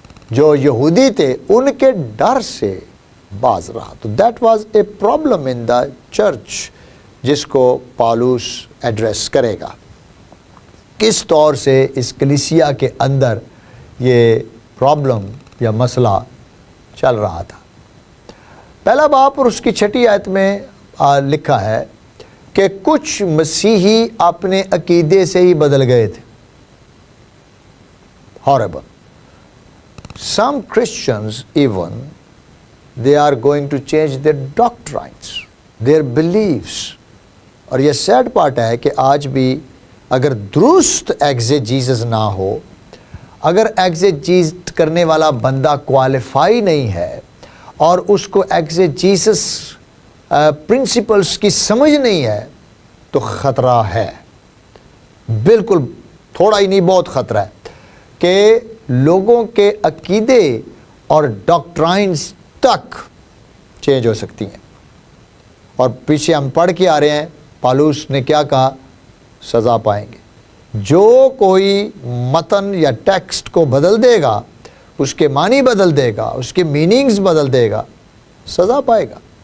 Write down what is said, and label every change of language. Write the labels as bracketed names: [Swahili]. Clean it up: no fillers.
[Urdu] جو یہودی تھے، ان کے ڈر سے باز رہا۔ تو [English] that was a problem in the church, [Urdu] جس کو پالوس ایڈریس کرے گا۔ کس طور سے اس کلیسیا کے اندر یہ پرابلم یا مسئلہ چل رہا تھا۔ پہلا باب اور اس کی 6 آیت میں لکھا ہے کہ کچھ مسیحی اپنے عقیدے سے ہی بدل گئے تھے۔ Horrible. [English] Some Christians even, they are going to change their doctrines, their beliefs. [Urdu] اور یہ سیڈ پارٹ ہے کہ آج بھی اگر درست ایگزیجیسس نہ ہو، اگر ایگزیجیز کرنے والا بندہ کوالیفائی نہیں ہے اور اس کو ایگزیجیسس پرنسپلس کی سمجھ نہیں ہے، تو خطرہ ہے، بالکل تھوڑا ہی نہیں بہت خطرہ ہے کہ لوگوں کے عقیدے اور ڈاکٹرائنز تک چینج ہو سکتی ہیں۔ اور پیچھے ہم پڑھ کے آ رہے ہیں، پالوس نے کیا کہا؟ سزا پائیں گے۔ جو کوئی متن یا ٹیکسٹ کو بدل دے گا، اس کے معنی بدل دے گا، اس کے میننگز بدل دے گا، سزا پائے گا۔